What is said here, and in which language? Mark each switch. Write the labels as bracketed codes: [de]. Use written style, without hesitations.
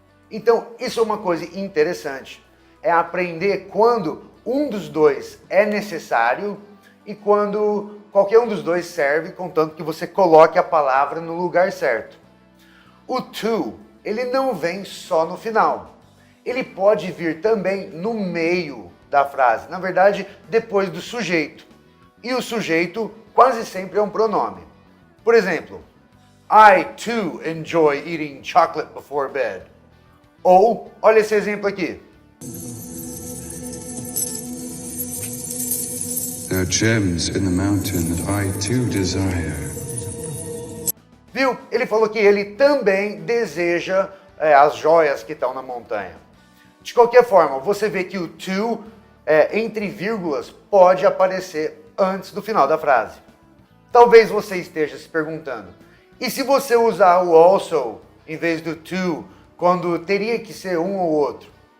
[pt] Então isso é uma coisa interessante. É aprender quando um dos dois é necessário e quando qualquer um dos dois serve, contanto que você coloque a palavra no lugar certo. O to, ele não vem só no final. Ele pode vir também no meio da frase, na verdade, depois do sujeito. E o sujeito quase sempre é um pronome. Por exemplo, [en] I too enjoy eating chocolate before bed. [pt] Ou, olha esse exemplo aqui. [en] There are gems in the mountain that I too desire. [pt] Viu? Ele falou que ele também deseja as joias que estão na montanha. De qualquer forma, você vê que o to, entre vírgulas, pode aparecer antes do final da frase. Talvez você esteja se perguntando, e se você usar o also em vez do to, quando teria que ser um ou outro?